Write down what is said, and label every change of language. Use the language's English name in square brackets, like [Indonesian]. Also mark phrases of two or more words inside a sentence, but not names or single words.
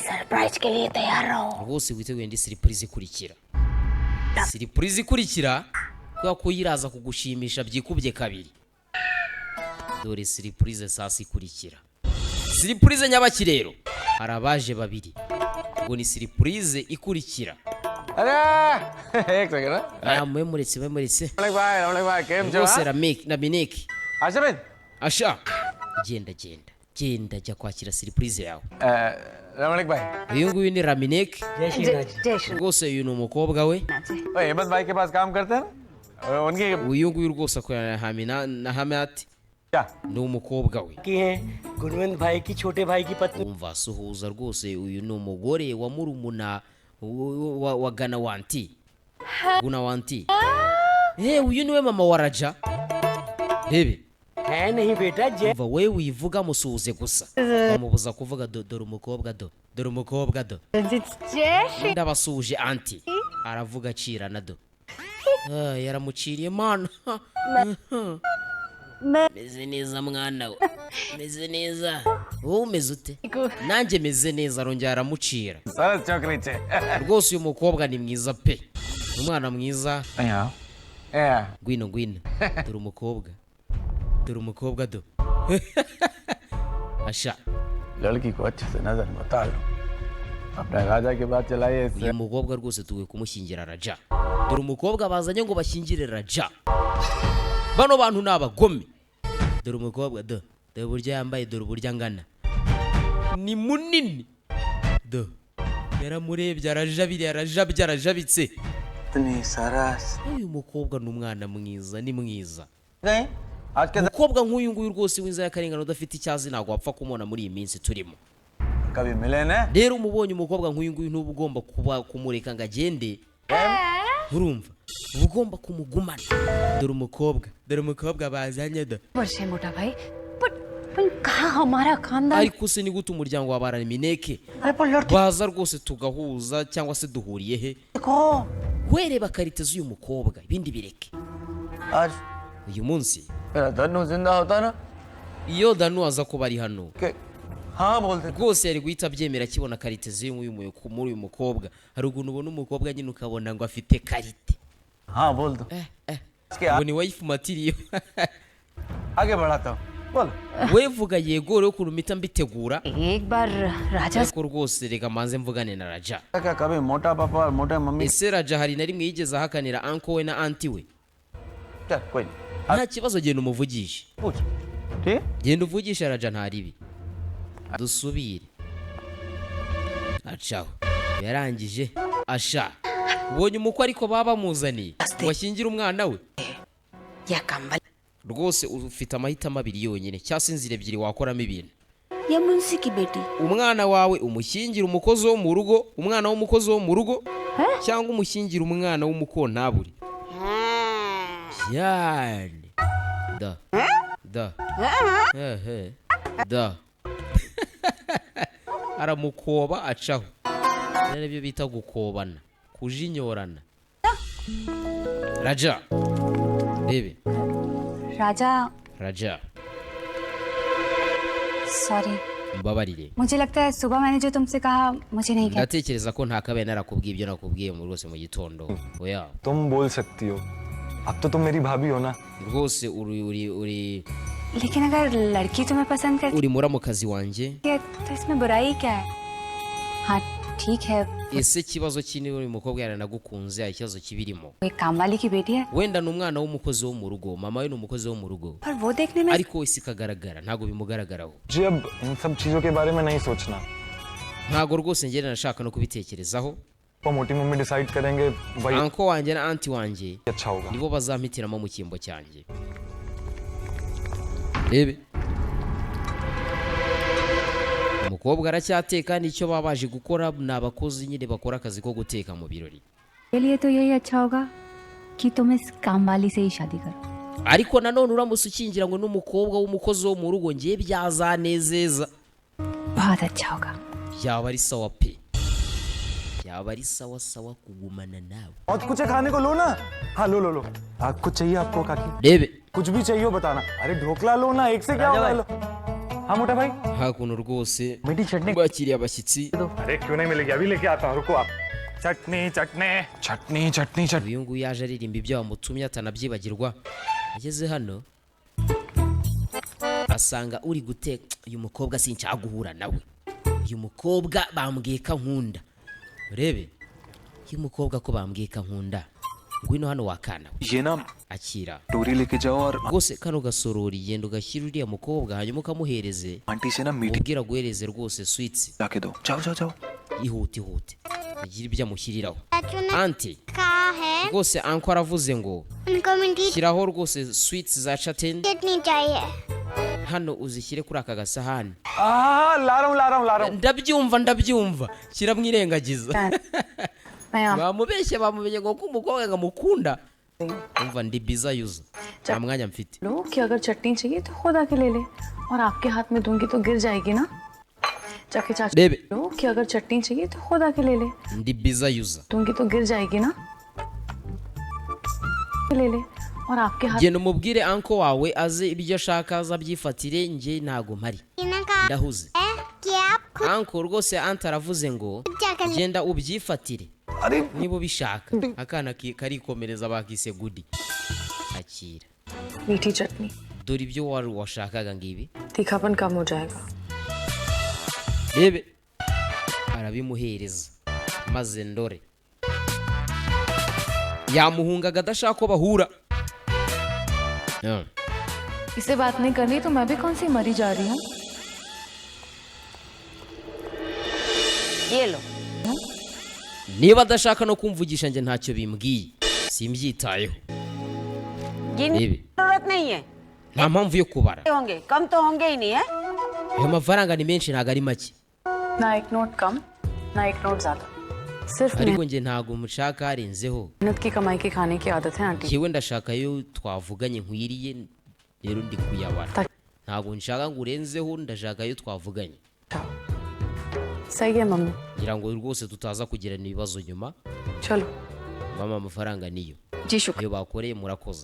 [Kinyarwanda] rwose witeguye indi surprise ikurikira. surprise ikurikira kubera ko yiraza kugushimisha byikubye kabiri. dore surprise sasa ikurikira. surprise nyabakirero hari abaje babiri, ngo ni surprise ikurikira. [Hindi] एक सेकंड [Kinyarwanda] muretse [Gujarati] રમણિક ભાઈ કેમ જો [Kinyarwanda] rwose Nameless आशा asha genda jya kwakira surprise yawe. [Hindi] रमणिक भाई [Kinyarwanda] uyu nguyu ni Nameless rwose uyu ni umukobwa we. [Hindi] हेमंत भाई के पास काम करते हैं उनके [Kinyarwanda] uyu nguyu rwose akorana na Hamati [Hindi] क्या [Kinyarwanda] ni umukobwa we [Hindi] की है गुणवंत भाई की छोटे भाई की पत्नी [Kinyarwanda] umva asuhuza rwose uyu ni umugore wa murumuna wa Ganawanti Gunawanti uyu niwe mama wa Raja rebe [Hindi] है नहीं बेटा जय [Kinyarwanda] umva wewe uyivuga musuhuze gusa bamubuza kuvuga dore umukobwa dore umukobwa ndabasuhuje anti aravuga acirana yaramuciriye mana meze neza mwana we meze neza wowe umeze ute nanjye meze neza arongera aramucira [Gujarati] સરસ છોકરી છે [Kinyarwanda] rwose uyu mukobwa ni mwiza pe ni umwana mwiza [Hindi] या [Kinyarwanda] ngwino dore umukobwa asha [Hindi] लड़की को अच्छे से नजर बता लो अपने राजा के बाद चलाइए इससे [Kinyarwanda] uyu mukobwa rwose tugiye kumushyingira Raja dore umukobwa bazanye ngo bashyingire Raja bano bantu ni abagome dore umukobwa dore uburyo yambaye dore uburyo angana ni munini yaramurebye arajabitse [Hindi] इतनी सरस [Kinyarwanda] uyu mukobwa ni umwana mwiza ni mwiza [Hindi] गए आज के [Kinyarwanda] umukobwa nk'uyu nguyu rwose w'inzara y'akarengane udafite icyazi ntabwo wapfa kumubona muri iyi minsi turimo [Hindi] कभी मिले न [Kinyarwanda] rero umubonye umukobwa nk'uyu nguyu ntuba ugomba kuba kumureka ngo agende urumva uba ugomba kumugumana dore umukobwa bazanye [Hindi] वर्ष है मोटा भाई पर कहाँ हमारा खानदान [Kinyarwanda] ariko se ni gute umuryango wa Baramineke [Hindi] अरे पर लड़की [Kinyarwanda] baza rwose tugahuza cyangwa se duhuriye he [Hindi] को [Kinyarwanda] wereba karite z'uyu mukobwa ibindi bireke [Hindi] आज [Kinyarwanda] uyu munsi [Hindi] मेरा धनु जिंदा होता ना [Kinyarwanda] iyo Danu aza kuba ari hano [Hindi] कि हाँ बोलते [Kinyarwanda] rwose yari guhita abyemera akibona karite z'uyu muri uyu mukobwa hari ukuntu ubona umukobwa nyine ukabona ngo afite karite [Hindi] हाँ बोल दो [Kinyarwanda] ngo ni [English] wife material [Hindi] आगे बढ़ाता हूँ बोलो [Kinyarwanda] we vuga yego rero ukuntu mpita mbitegura [Hindi] एक बार राजा [Kinyarwanda] ariko rwose reka manze mvugane na Raja [Hindi] क्या कभी मोटा पापा और मोटे मम्मी [Kinyarwanda] ese Raja hari na rimwe yigeze ahakanira uncle we na auntie we [Hindi] क्या कोई नहीं [Kinyarwanda] nta kibazo genda umuvugishe [Hindi] पूछ ठीक [Kinyarwanda] genda uvugishe Raja nta ribi dusubire acaho yarangije asha ubonye umukwe ariko baba bamuzaniye washyingira umwana we [Hindi] या कंबल [Kinyarwanda] rwose ufite amahitamo abiri yonyine cyangwa se inzira ebyiri wakoramo ibintu [Hindi] या मुंशी की बेटी [Kinyarwanda] umwana wawe umushyingira umukozi wo mu rugo umwana w'umukozi wo mu rugo cyangwa umushyingira umwana w'umukontaburi yani da aramukoba acaho rero ibyo bita gukobana kujinyorana Raja bebe राजा Raja सॉरी mbabarire [Hindi] मुझे लगता है सुबह मैंने जो तुमसे कहा मुझे नहीं कहना [Kinyarwanda] ndatekereza ko ntakabaye narakubwiye ibyo nakubwiye mu rwose mu gitondo oya [Hindi] तुम बोल सकती हो अब तो तुम मेरी भाभी हो ना [Kinyarwanda] rwose uri [Hindi] लेकिन अगर लड़की तुम्हें पसंद करती [Kinyarwanda] uri muramukazi wanjye [Hindi] है तो इसमें बुराई क्या है हाँ ठीक है [Kinyarwanda] ese ikibazo kini uri mukobwa yaranagukunze ikibazo kibirimo [Hindi] वो एक काम वाली की बेटी है [Kinyarwanda] wenda ni umwana w'umukozi wo mu rugo mama we ni umukozi wo mu rugo [Hindi] पर वो देखने में [Kinyarwanda] ariko wese ikagaragara ntabwo bimugaragaraho [Hindi] जी अब इन सब चीजों के बारे में नहीं सोचना [Kinyarwanda] ntabwo rwose ngenda nashaka no kubitekerezaho [Hindi] वो मोटी मम्मी डिसाइड करेंगे वही [Kinyarwanda] anko wanjye na anti wanjye [Hindi] अच्छा होगा [Kinyarwanda] nibo bazampitiramo mu cyimbo cyanjye rebe umukobwa aracyateka nicyo baba baje gukora ni abakozi nyine bakora akazi ko guteka mu birori [Hindi] के लिए तो यही अच्छा होगा कि तुम इस काम वाली से ही शादी करो [Kinyarwanda] ariko nanone uramutse ukingira ngo n'umukobwa w'umukozi wo mu rugo ngiye byazanezeza [Hindi] बहुत अच्छा होगा [Kinyarwanda] yaba ari sawa pe yaba ari sawa sawa kugumana nawe [Hindi] और कुछ खाने को लो ना हाँ लो लो लो कुछ चाहिए आपको काकी [Kinyarwanda] rebe [Hindi] कुछ भी चाहिए हो बताना अरे ढोकला लो ना एक से क्या होगा लो हाँ मोटा भाई [Kinyarwanda] hakuno rwose [Hindi] मीठी चटनी [Kinyarwanda] bakiriye abashyitsi [Hindi] अरे क्यों नहीं मिलेगी अभी लेके आता हूँ रुको आप चटनी चटनी चटनी चटनी चटनी [Kinyarwanda] uyu nguyu yaje aririmba ibyo wamutumye atanabyibagirwa ageze hano asanga uri guteka uyu mukobwa sinshaka guhura nawe uyu mukobwa bambwiye ko nkunda urebe uyu mukobwa ko bambwiye ko nkunda ngwino hano wakana [Hindi] ये ना [Kinyarwanda] akira [Hindi] टोरी लेके जाओ और [Kinyarwanda] rwose kano gasorori genda ugashyira uriya mukobwa hanyuma ukamuhereze [Hindi] आंटी से ना मीठी [Kinyarwanda] ubwira guhereze rwose sweets [Hindi] लाके दो जाओ जाओ जाओ [Kinyarwanda] ihute agira ibyo amushyiriraho. [Hindi] चाचू ने [Kinyarwanda] Anti [Hindi] कहा है [Kinyarwanda] rwose anko aravuze ngo [Hindi] उनको मीठी [Kinyarwanda] shyiraho rwose sweets za chateni [Hindi] चटनी चाहिए. [Kinyarwanda] hano uzishyire kuri aka gasahani. [Hindi] हाँ ला रहा हूँ [Kinyarwanda] ndabyumva shyira mwirengagiza. bamubeshye bamumenye ngo ko umukobwa ngamukunda. umva ndi biza yuza nta mwanya mfite. [Hindi] लो कि अगर चटनी चाहिए तो खुद आके ले ले और आपके हाथ में दूंगी तो गिर जाएगी ना. जाके चाचू [Kinyarwanda] Bebe. [Hindi] लो कि अगर चटनी चाहिए तो खुद आके ले ले [Kinyarwanda] ndi biza yuza. [Hindi] दूंगी तो गिर जाएगी ना. ले ले और आपके हाथ [Kinyarwanda] genda umubwire anko wawe aze ibyo ashaka azabyifatire njye ntago mpari [Hindi] ने कहा [Kinyarwanda] ndahuze. [Hindi] है कि आप खुद [Kinyarwanda] anko rwose anta aravuze ngo [Hindi] जाकर ले. [Kinyarwanda] genda ubyifatire niba ubishaka. akana karikomereza bakise gudi. akira [Hindi] मीठी चटनी [Kinyarwanda] dore ibyo wari washakaga ngibi. [Hindi] तीखापन कम हो जाएगा. [Kinyarwanda] rebe arabimuhereza maze ndore yamuhungaga adashaka ko bahura. [Hindi] इसे बात नहीं करनी तो मैं भी कौन सी मरी जा रही हूँ. ये लो. [Kinyarwanda] niba adashaka no kumvugisha njye ntacyo bimbwiye simbyitayeho. [Hindi] गिनने की जरूरत नहीं है. [Kinyarwanda] nta mpamvu yo kubara. [Hindi] होंगे कम तो होंगे ही नहीं है. [Kinyarwanda] ayo mafaranga ni menshi ntago ari make. [Hindi] ना एक नोट कम ना एक नोट ज्यादा. सिर्फ [Kinyarwanda] ariko njye ntago mushaka harenzeho. [Hindi] मेहनत की कमाई के खाने की आदत है आंटी. [Kinyarwanda] yewe ndashaka yo twavuganye nkwiriye rero ndi kuyabara. ntago nshaka ngo urenzeho ndashaka yo twavuganye. [Hindi] सही है मम्मी. [Kinyarwanda] ngira ngo rwose tutaza kugirana ibibazo nyuma. [Hindi] चलो. [Kinyarwanda] mama amafaranga niyo. [Hindi] जी शुक्र. [Kinyarwanda] iyo bakoreye murakoze.